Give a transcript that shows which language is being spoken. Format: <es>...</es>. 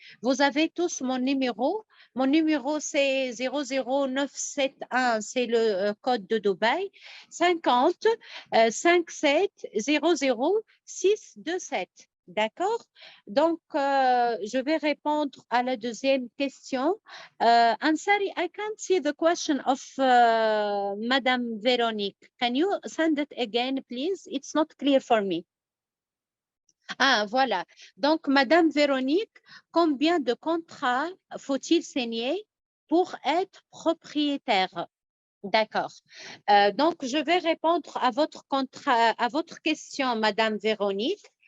<fr>Vous avez tous mon numéro. Mon numéro, c'est 00971, c'est le code de Dubaï, 50 57 00 627. D'accord? Donc, je vais répondre à la deuxième question.</fr> <en>Ansari, I can't see the question of Madame Véronique. Can you send it again, please? It's not clear for me.</en> <fr>Ah, voilà. Donc, Madame Véronique, combien de contrats faut-il signer pour être propriétaire? D'accord. Donc, je vais répondre à votre question, Madame Véronique.</fr>